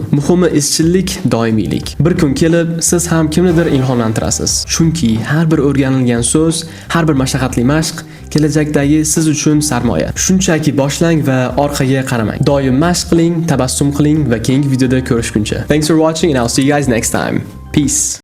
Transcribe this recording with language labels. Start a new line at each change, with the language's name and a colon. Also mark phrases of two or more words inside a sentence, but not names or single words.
Uzbek: Muhimi izchillik, doimiylik. Bir kun kelib siz ham kimnidir ilhomlantirasiz. Chunki har bir o'rganilgan so'z, har bir mashaqqatli mashq kelajakdagi siz uchun sarmoya. Shunchaki boshlang va orqaga qaramang. Doim mashq qiling, tabassum qiling va keyingi videoda ko'rishguncha.
English: Thanks for watching and I'll see you guys next time. Peace.